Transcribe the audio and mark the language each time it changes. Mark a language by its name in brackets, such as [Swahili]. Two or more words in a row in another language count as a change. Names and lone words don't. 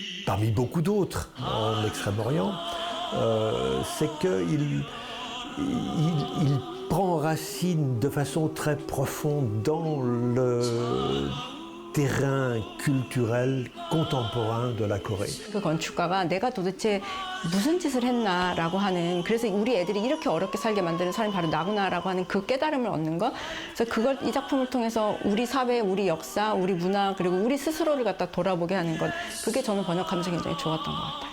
[French] parmi beaucoup d'autres en Extrême-Orient, c'est qu'il prend racine de façon très profonde dans le terrain culturel contemporain de la Corée. [Korean] 그 건축가가 내가 도대체 무슨 짓을 했나라고 하는, 그래서 우리 애들이 이렇게 어렵게 살게 만드는 사람이 바로 나구나라고 하는 그 깨달음을 얻는 것. 그래서 그걸 이 작품을 통해서 우리 사회, 우리 역사, 우리 문화, 그리고 우리 스스로를 갖다 돌아보게 하는 것. 그게 저는 번역하면서 굉장히 좋았던 것 같아요.